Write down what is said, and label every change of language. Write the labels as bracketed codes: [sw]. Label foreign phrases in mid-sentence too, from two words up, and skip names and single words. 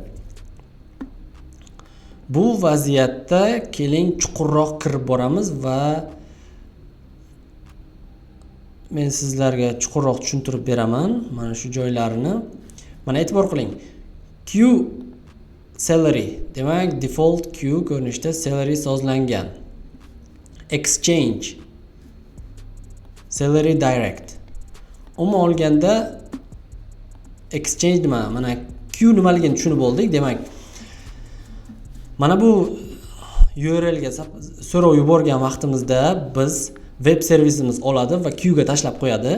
[uz] Bu vaziyatda keling chuqurroq kirib boramiz va men sizlarga chuqurroq tushuntirib beraman mana shu joylarini. Mana e'tibor qiling. [en] Queue salary, [uz] demak [en] default queue [uz] ko'rinishda salary sozlangan. [en] Exchange salary direct. [uz] Umuman olganda exchange nima? Mana queue nimaligini tushunib oldik. Demak, mana bu URL ga so'rov yuborgan vaqtimizda biz web servisimiz oladi va queue ga tashlab qo'yadi.